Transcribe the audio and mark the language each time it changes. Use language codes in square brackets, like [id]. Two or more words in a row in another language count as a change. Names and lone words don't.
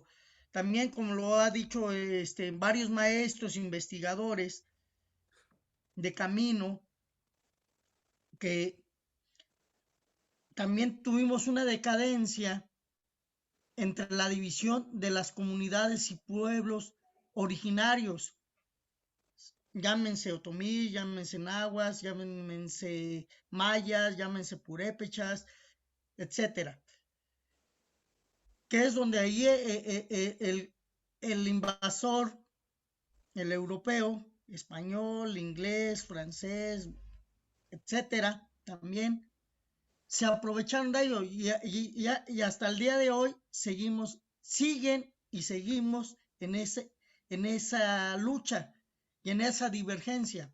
[es] También, como lo ha dicho varios maestros, investigadores de camino, que también tuvimos una decadencia entre la división de las comunidades y pueblos originarios, llámense otomí, llámense nahuas, llámense mayas, llámense purépechas, etcétera, que es donde ahí el invasor, el europeo, español, inglés, francés, etcétera, también se aprovecharon de ello y hasta el día de hoy seguimos siguen y seguimos en esa lucha y en esa divergencia.